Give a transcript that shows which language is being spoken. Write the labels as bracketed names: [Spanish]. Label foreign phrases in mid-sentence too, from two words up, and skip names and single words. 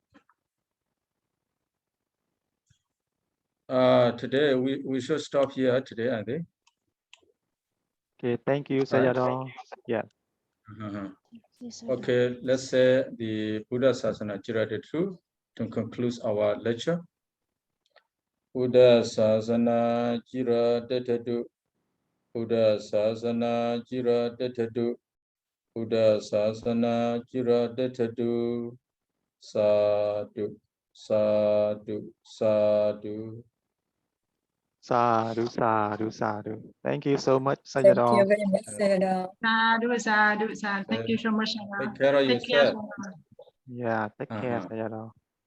[English] Today we should stop here today, I think. Okay, thank you, Sayadaw. Yeah. Okay, let's say the [Pali] Buddha Sasana Jiratatu [English] to conclude our lecture. [Pali] Buddha Sasana Jiratatu. Buddha Sasana Jiratatu. Buddha Sasana Jiratatu. Sadhu. Sadhu, sadhu. Sadhu, sadhu, sadhu. [English] Thank you so much, Thank Sayadaw. you very much, Sayadaw. [Pali] Sadhu, sadhu, sadhu. [English] Thank you so much. Take care of Take care. yourself. Yeah, take care, Sayadaw.